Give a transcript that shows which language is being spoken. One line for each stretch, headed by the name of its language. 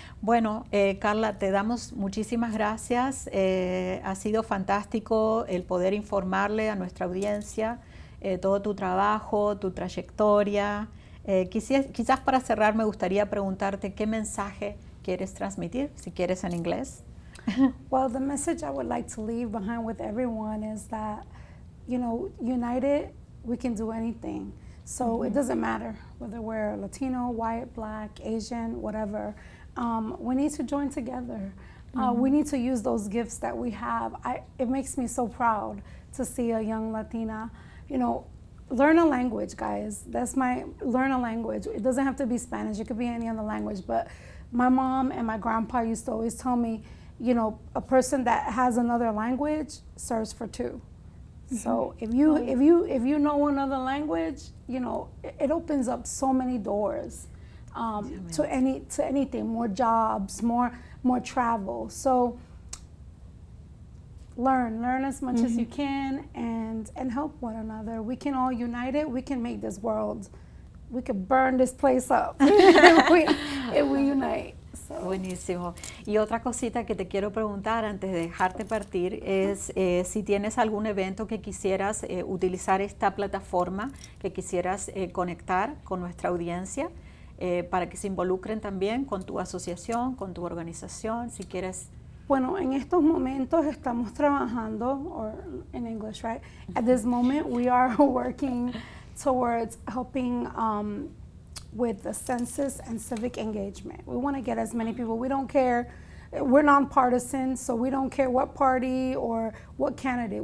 Spanish: Bueno, Karla, te damos muchísimas gracias. Ha sido fantástico el poder informarle a nuestra audiencia todo tu trabajo, tu trayectoria. Quizás para cerrar me gustaría preguntarte qué mensaje quieres transmitir, si quieres en inglés.
English: Well, the message I would like to leave behind with everyone is that, united, we can do anything. So it doesn't matter whether we're Latino, white, black, Asian, whatever. We need to join together. We need to use those gifts that we have. It makes me so proud to see a young Latina, learn a language, guys. Learn a language. It doesn't have to be Spanish. It could be any other language. But my mom and my grandpa used to always tell me, a person that has another language serves for two. So if you know another language, it opens up so many doors to anything, more jobs, more travel. So learn as much as you can and help one another. We can all unite it. We can make this world. We could burn this place up if we unite. So.
Spanish: Buenísimo. Y otra cosita que te quiero preguntar antes de dejarte partir es si tienes algún evento que quisieras utilizar esta plataforma, que quisieras conectar con nuestra audiencia para que se involucren también con tu asociación, con tu organización, si quieres. Bueno, en estos momentos estamos trabajando,
English: or in English, right? At this moment, we are working towards helping with the census and civic engagement. We want to get as many people. We don't care. We're nonpartisan, so we don't care what party or what candidate.